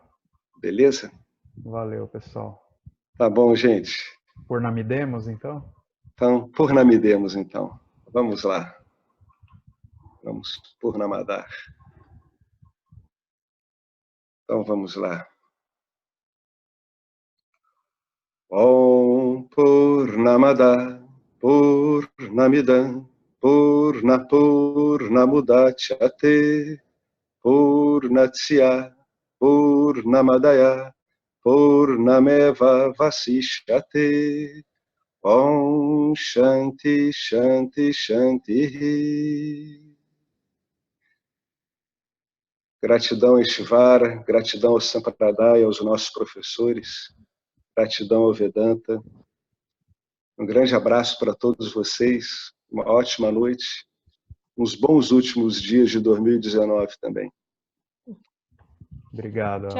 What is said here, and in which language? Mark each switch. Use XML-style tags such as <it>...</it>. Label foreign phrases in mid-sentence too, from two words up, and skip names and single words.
<pt>Beleza? Valeu, pessoal. Tá bom, gente. Purnamidemos, então? Então, Purnamidemos, então. Vamos lá. Vamos Purnamadar. Então, vamos lá.</pt> <sa>ओम् पूर्णमद पूर्णमिदम् पूर्णमुदच्यते पूर्णत्स्य पूर्णमदाय पूर्णमेव वशिष्यते. ओम् शान्ति शान्ति शान्ति.</sa> <pt>Gratidão, Ishvara, gratidão ao Sampradaya, aos nossos professores, gratidão ao Vedanta. Um grande abraço para todos vocês, uma ótima noite, uns bons últimos dias de 2019 também. Obrigado, Alex.</pt>